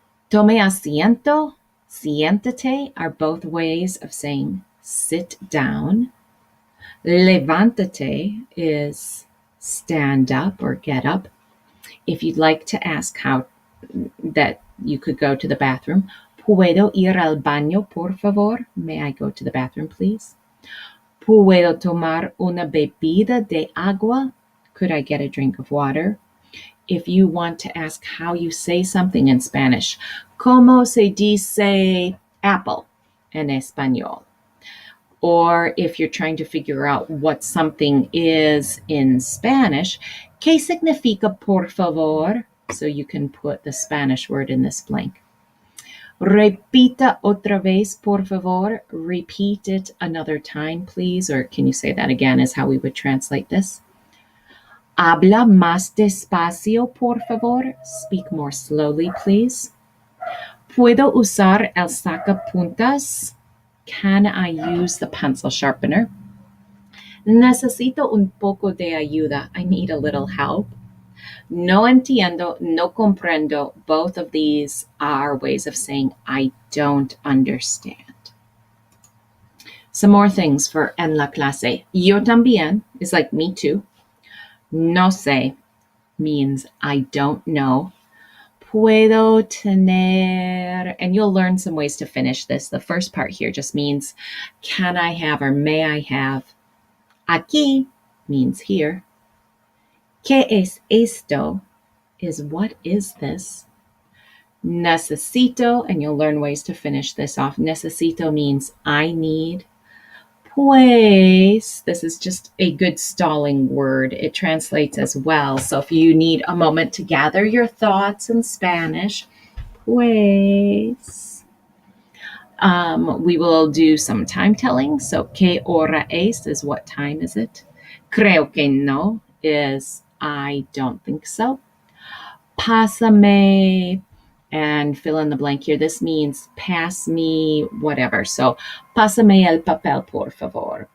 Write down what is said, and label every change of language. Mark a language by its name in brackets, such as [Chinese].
[Spanish] Tome asiento, siéntate [English] are both ways of saying sit down. Levántate is stand up or get up. If you'd like to ask how that you could go to the bathroom, [Spanish] ¿puedo ir al baño, por favor? [English] May I go to the bathroom, please? [Spanish] ¿Puedo tomar una bebida de agua? [English] Could I get a drink of water? If you want to ask how you say something in Spanish, [Spanish] ¿cómo se dice apple en español? [English] Or if you're trying to figure out what something is in Spanish, [Spanish] ¿qué significa por favor? [English] So you can put the Spanish word in this blank. [Spanish] Repita otra vez, por favor. [English] Repeat it another time, please. Or can you say that again is how we would translate this. [Spanish] Habla más despacio, por favor. [English] Speak more slowly, please. [Spanish] ¿Puedo usar el sacapuntas? [English] Can I use the pencil sharpener? [Spanish] Necesito un poco de ayuda. [English] I need a little help. [Spanish] No entiendo, no comprendo. [English] Both of these are ways of saying I don't understand. Some more things for [Spanish] en la clase. Yo también [English] is like me too. [Spanish] No sé [English] means I don't know. [Spanish] Puedo tener, [English] and you'll learn some ways to finish this. The first part here just means can I have or may I have. [Spanish] Aquí [English] means here. [Spanish] ¿Qué es esto? [English] Is what is this? Necesito, and you'll learn ways to finish this off. Necesito means I need. Pues, this is just a good stalling word. It translates as well. So if you need a moment to gather your thoughts in Spanish, pues. We will do some time telling. So, [Spanish] ¿qué hora es? [English] Is what time is it? [Spanish] Creo que no [English] is I don't think so. Pásame, and fill in the blank here. This means pass me whatever. [Spanish] So, pásame el papel, por favor.